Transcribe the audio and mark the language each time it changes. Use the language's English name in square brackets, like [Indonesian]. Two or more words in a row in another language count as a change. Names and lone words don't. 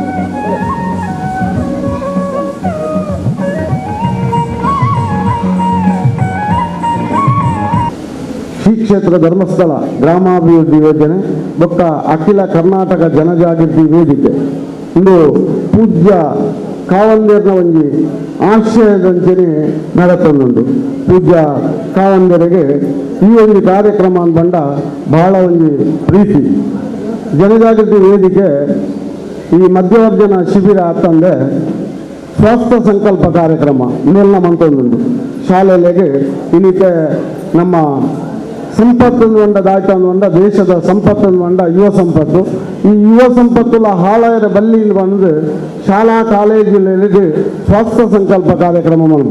[Tulu] ಶ್ರೀ ಕ್ಷೇತ್ರ ಧರ್ಮಸ್ಥಳ ಗ್ರಾಮಾಭಿವೃದ್ಧಿ ಯೋಜನೆ ಬೊಕ್ಕ ಅಖಿಲ ಕರ್ನಾಟಕ ಜನಜಾಗೃತಿ ವೇದಿಕೆ ಇಂದು ಪೂಜ್ಯ ಕಾವಂದೇರ್ನ ಒಂಜಿ ಆಶಯದಂಚನೆ ನಡೆತೊಂದುಂಡು. ಪೂಜ್ಯ ಕಾವಂದರಿಗೆ ಈ ಒಂದು ಕಾರ್ಯಕ್ರಮ ಅಂದ್ಬಂಡ ಬಹಳ ಒಂದು ಪ್ರೀತಿ. ಜನಜಾಗೃತಿ ವೇದಿಕೆ ಈ ಮಧ್ಯವರ್ಜನ ಶಿಬಿರ ಅಂತಂದ್ರೆ ಸ್ವಾಸ್ಥ್ಯ ಸಂಕಲ್ಪ ಕಾರ್ಯಕ್ರಮ ಇನ್ನೆಲ್ಲ ಮಂತೊಂದುಂಡು. ಶಾಲೆಗಳಿಗೆ ಇನ್ನಿಕ್ಕೆ ನಮ್ಮ ಸಂಪತ್ತನ್ನು ಒಂಡ ದಾಟನ್ನು ಒಂಡ ದೇಶದ ಸಂಪತ್ತನ್ನು ಒಂಡ ಯುವ ಸಂಪತ್ತು. ಈ ಯುವ ಸಂಪತ್ತುಲ ಹಾಳಾಯರ ಬಲ್ಲಿಯಿಂದ ಬಂದು ಶಾಲಾ ಕಾಲೇಜುಗಳಿಗೆ ಸ್ವಾಸ್ಥ್ಯ ಸಂಕಲ್ಪ ಕಾರ್ಯಕ್ರಮ ಮಲ್ಪುವ.